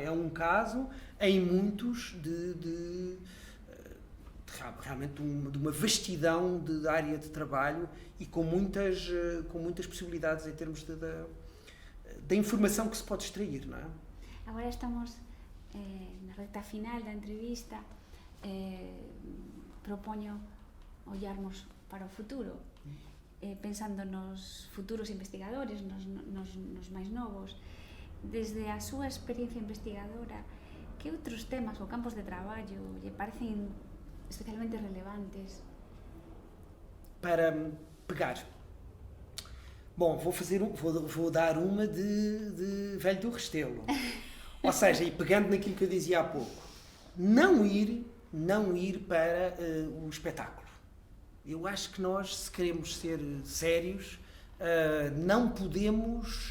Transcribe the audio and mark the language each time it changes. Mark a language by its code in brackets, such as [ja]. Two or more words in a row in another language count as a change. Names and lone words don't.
[pt] É um caso em muitos realmente de uma vastidão de área de trabalho e com muitas possibilidades em termos da informação que se pode extrair, não é? Agora estamos na reta final da entrevista. [gl] Proponho ollarmos para o futuro, pensando nos futuros investigadores, nos máis novos. Desde a súa experiencia investigadora, que outros temas ou campos de traballo lle parecen especialmente relevantes? [pt] Para pegar. Bom, vou dar uma de Velho do Restelo. Ou seja, e pegando naquilo que eu dizia há pouco, não ir para o espetáculo. Eu acho que nós, se queremos ser sérios, não podemos...